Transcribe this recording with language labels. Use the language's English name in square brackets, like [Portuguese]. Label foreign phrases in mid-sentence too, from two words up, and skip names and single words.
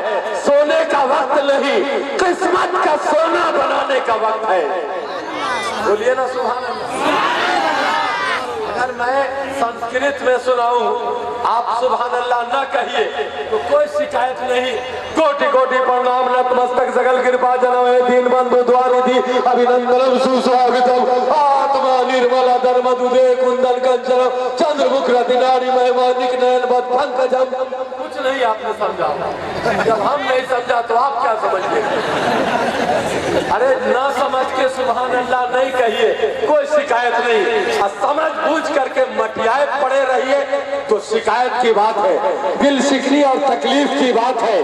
[Urdu] سونے کا وقت نہیں، قسمت کا سونا بنانے کا وقت ہے۔ بولیے نا سبحان اللہ۔ اگر میں سنسکرت میں سناؤں آپ سبحان اللہ نہ کہیے تو کوئی شکایت نہیں۔ [Sanskrit] कोटि कोटि प्रणाम नतमस्तक सकल कृपा जनवे दीन बन्धु द्वारोधी अभिनन्दनम् सस्वागतम् आत्मा निर्मला धर्म दूधे कुन्दन कञ्चनम् चन्द्र मुखरती नारी महिमानक नयन बद पङ्कजम्. [Urdu] کچھ نہیں آپ نے سمجھا، جب ہم نہیں سمجھا تو آپ کیا سمجھیں؟ ارے نہ سمجھ کے سبحان اللہ نہیں کہیے، کوئی شکایت نہیں۔ سمجھ بوجھ کر کے مٹیائے پڑے رہیے تو شکایت کی بات ہے، دل شکنی اور تکلیف کی بات ہے۔